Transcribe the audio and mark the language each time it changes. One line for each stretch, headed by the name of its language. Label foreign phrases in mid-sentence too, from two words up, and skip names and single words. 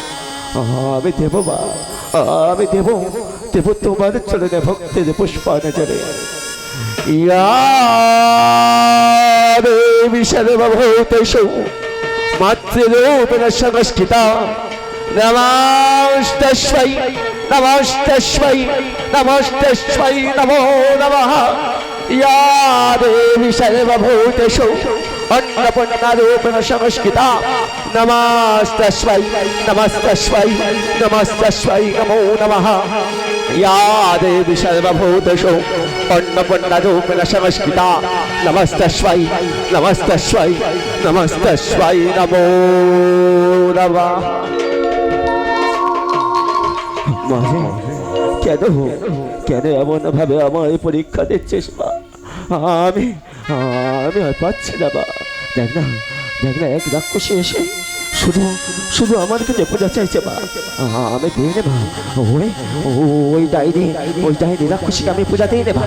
Bangla: আমি দেব মা, আমি দেব তোমার চরণে ভক্তির পুষ্পাঞ্জলি।
Sanskrit: বিশাল ভূতেষু মাতৃরূপেণ সংস্কৃতা নমস্তস্मै নমস্তস্मै নমস্তস্मै নমো নমঃ। या देवी सर्वभूतेषु अन्नपूर्णारूपेण संस्कृता नमस्तस्मै नमस्तस्मै नमस्तस्मै नमो नमः। या देवी सर्वभूतेषु अन्नपूर्णारूपेण संस्कृता नमस्तस्मै नमस्तस्मै नमस्तस्मै नमो नमः।
Bangla: माहे কেন এমন ভাবে আমায় পরীক্ষা দিচ্ছিস মা? আমি আর পাচ্ছি না মা। দেখ না এক রাক্ষসী এসে শুধু আমার কাছে পূজা চাইছে মা। আমি দিয়ে নেবা ওই ডাইনি রাক্ষসীকে আমি পূজা দিয়ে নেবা।